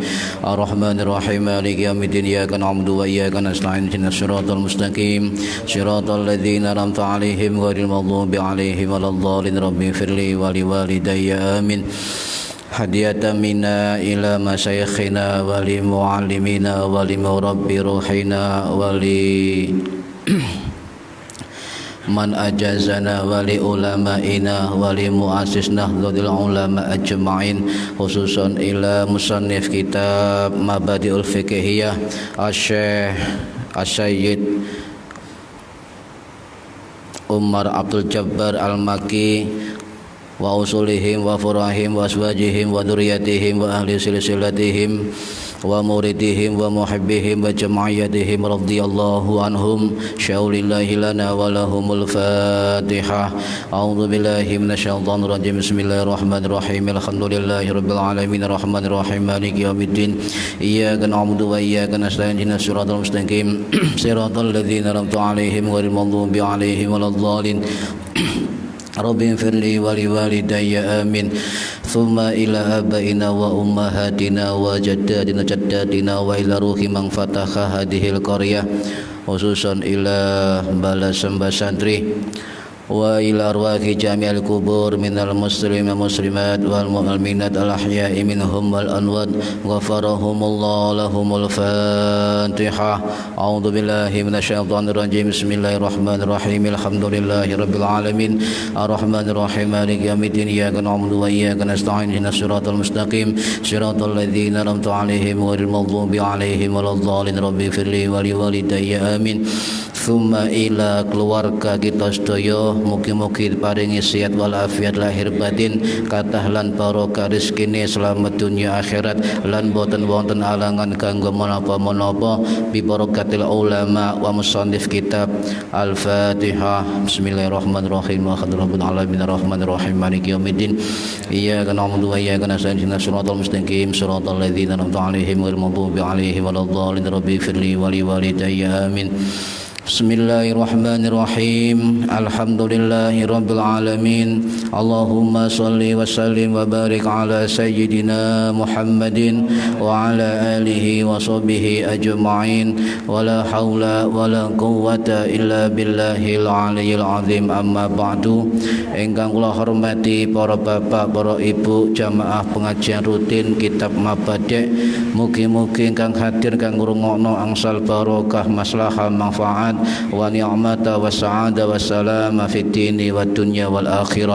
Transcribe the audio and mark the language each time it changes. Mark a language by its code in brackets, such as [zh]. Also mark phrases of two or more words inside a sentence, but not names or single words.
[ar] الرحمن الرحيم. مالك يوم الدين. إياك نعبد وإياك نستعين. اهدنا الصراط المستقيم. صراط الذين أنعمت عليهم غير المغضوب عليهم ولا الضالين. رب اغفر لي ولوالدي. آمين. هدية منا إلى مشايخنا ولمعلمينا ولمربي روحنا ولمن أجازنا ولعلمائنا ولمؤسسنا ذي العلماء أجمعين، خصوصا إلى مصنف كتاب مبادئ الفقهية الشيخ السيد عمر عبد الجبار المكي وأصولهم وفروعهم وأزواجهم وذرياتهم وأهل سلسلتهم ومريديهم ومحبيهم وجمعياتهم رضي الله عنهم شيئا لله لنا ولهم الفاتحة. أعوذ بالله من الشيطان الرجيم. بسم الله الرحمن الرحيم. الحمد لله رب العالمين الرحمن الرحيم مالك يوم الدين. إياك نعبد وإياك نستعين. اهدنا الصراط المستقيم صراط الذين أنعمت عليهم غير المغضوب عليهم ولا الضالين. رب اغفر لي ولوالدي. آمين. ثم إلى آبائنا وأمهاتنا وجداتنا جداتنا وإلى روح من فتح هذه القرية، خصوصا إلى بلاسم باسنتري وإلى أرواح جميع القبور من المسلمين مسلمات والمؤمنات الأحياء منهم والأموات غفر الله لهم الفاتحة. أعوذ بالله من الشيطان الرجيم. بسم الله الرحمن الرحيم. الحمد لله رب العالمين الرحمن الرحيم مالك يوم الدين. إياك نعبد وإياك نستعين. اهدنا الصراط المستقيم صراط الذين أنعمت عليهم غير المغضوب عليهم ولا الضالين. رب اغفر لي ولوالدي. آمين. ثم إلى [jv] keluarga kita sedaya, mugi-mugi paringi sehat wal afiat lahir batin, kathah lan barokah rezekine selamat dunia akhirat, lan boten wonten alangan kanggo menapa-menapa [ar] ببركة العلماء ومصنف كتاب الفاتحة. بسم الله الرحمن الرحيم. الحمد لله رب العالمين الرحمن الرحيم مالك يوم الدين. إياك نعبد وإياك نستعين. اهدنا الصراط المستقيم صراط الذين أنعمت عليهم غير المغضوب عليهم ولا الضالين. رب اغفر لي ولوالدي. آمين. بسم الله الرحمن الرحيم. الحمد لله رب العالمين. اللهم صل وسلم وبارك على سيدنا محمد وعلى آله وصحبه أجمعين. ولا حول ولا قوة إلا بالله العلي العظيم. أما بعد. [jv] Ingkang kula hormati para bapak, para ibu, jamaah pengajian rutin kitab Mabadi', mugi-mugi ingkang hadir kang ngrungokno angsal barokah maslahah manfaat [ar] ونعمة وسعادة وسلامة في الدين والدنيا والآخرة.